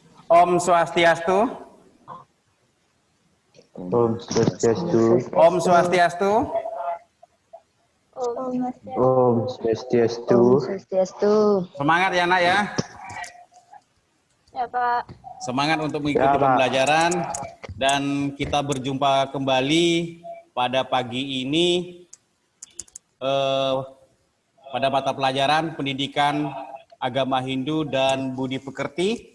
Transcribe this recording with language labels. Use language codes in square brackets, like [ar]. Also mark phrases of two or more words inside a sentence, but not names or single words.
[sa] Om Swastiastu. Om Swastiastu. Om Swastiastu. Om Swastiastu. Om Swastiastu. [id] Semangat ya nak ya. Ya Pak. Semangat untuk mengikuti Ya, Pak. pembelajaran. Dan kita berjumpa kembali pada pagi ini pada mata pelajaran pendidikan agama Hindu dan budi pekerti.